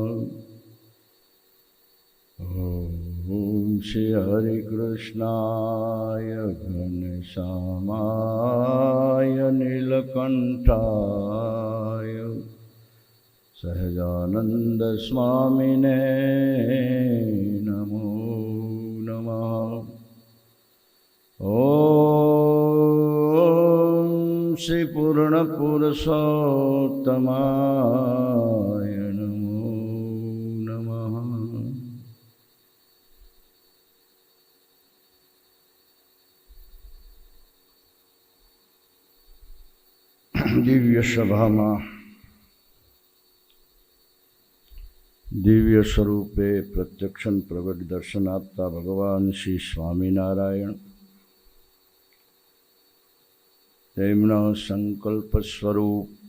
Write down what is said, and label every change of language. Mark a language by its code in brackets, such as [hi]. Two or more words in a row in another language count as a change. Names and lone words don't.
[sa] ॐ श्री हरिकृष्णाय घनश्यामाय नीलकण्ठाय सहजानंद स्वामिने नमो नमः। ॐ श्री पूर्णपुरुषोत्तमाय नमो नमः। [gu] દિવ્ય સભામાં દિવ્ય સ્વરૂપે પ્રત્યક્ષન પ્રગટ દર્શન આપતા ભગવાન શ્રી સ્વામિનારાયણ તેમના સંકલ્પ સ્વરૂપ